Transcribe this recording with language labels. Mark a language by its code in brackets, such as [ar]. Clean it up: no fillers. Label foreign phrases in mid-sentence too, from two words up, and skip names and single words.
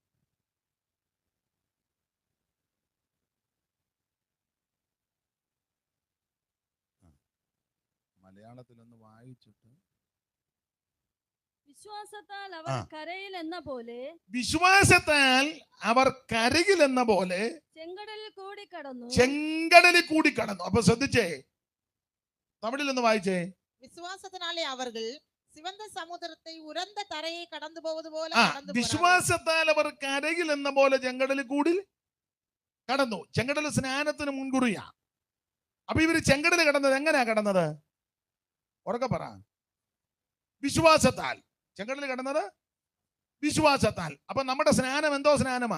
[ml] മലയാളത്തിലൊന്ന് വായിച്ചിട്ട്. വിശ്വാസത്താൽ അവർ കരയിൽ എന്ന പോലെ, വിശ്വാസത്താൽ അവർ കരയിൽ എന്ന പോലെ ചെങ്കടലിൽ കൂടി കടന്നു. ചെങ്കടലിൽ കൂടി കടന്നു. അപ്പൊ ശ്രദ്ധിച്ചേ, തമിഴിൽ ഒന്ന് വായിച്ചേ. [ta] விசுவாசத்தினாலே அவர்கள் சிவந்த சமுத்திரத்தை உரந்த தரையை கடந்து போவது போல [ml] വിശ്വാസത്താൽ അവർ കരയിൽ എന്ന പോലെ ചെങ്കടലിൽ കൂടി കടന്നു. ചെങ്കടൽ സ്നാനത്തിന് മുൻകുറിയാ. അപ്പൊ ഇവര് ചെങ്കടൽ കടന്നത് എങ്ങനെയാ കടന്നത്? ഉറക്കെ പറ. വിശ്വാസത്താൽ. ചെങ്കടൽ കടന്നത് വിശ്വാസത്താൽ. അപ്പൊ നമ്മുടെ സ്നാനം എന്തോ സ്നാനമാ?